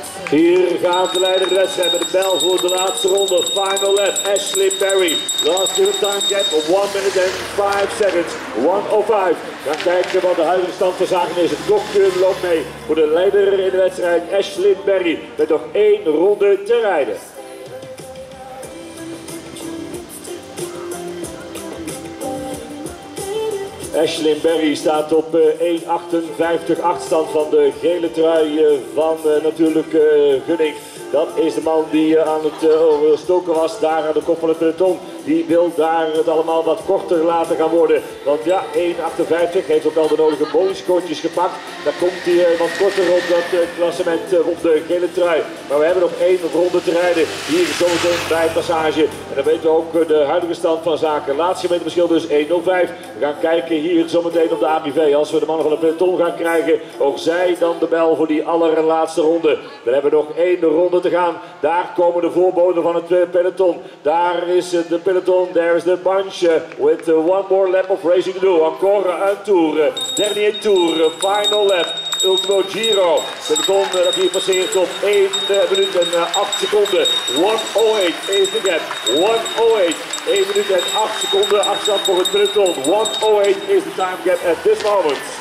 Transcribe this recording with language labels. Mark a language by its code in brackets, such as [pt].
[nl] Hier gaat de leider de wedstrijd met de bel voor de laatste ronde. [en] Final lap, Ashlyn Berry. Last given time gap of 1 minute and 5 seconds. 1:05. [nl] Dan kijken wat de huidige stand van zaken is. Het klokje loopt mee voor de leider in de wedstrijd, Ashlyn Berry. Met nog 1 ronde te rijden. Ashlyn Berry staat op 1:58 achterstand van de gele trui van natuurlijk Gunning. Dat is de man die aan het stoken was daar aan de kop van het peloton. Die wil daar het allemaal wat korter laten gaan worden. Want ja, 1:58 heeft ook al de nodige bonuscootjes gepakt. Daar komt hij wat korter op dat klassement op de gele trui. Maar we hebben nog 1 ronde te rijden hier zometeen bij Passage. En dan weten we ook de huidige stand van zaken. Laatste meterverschil dus 1:05. We gaan kijken hier zometeen op de ABV. Als we de mannen van het peloton gaan krijgen, ook zij dan de bel voor die allerlaatste ronde. Dan hebben we nog 1 ronde te gaan. Daar komen de voorboden van het peloton. Daar is de peloton. [en] There is the bunch with 1 more lap of racing to do. [fr] Encore un tour. Dernier tour. [en] Final lap. [it] Ultimo Giro. [nl] Peloton dat hier passeert op 1 minuut en 8 seconden. 1:08 is de gap. 1:08. 1 minuut en 8 seconden afstand voor het peloton. [en] 1:08 is the time gap at this moment.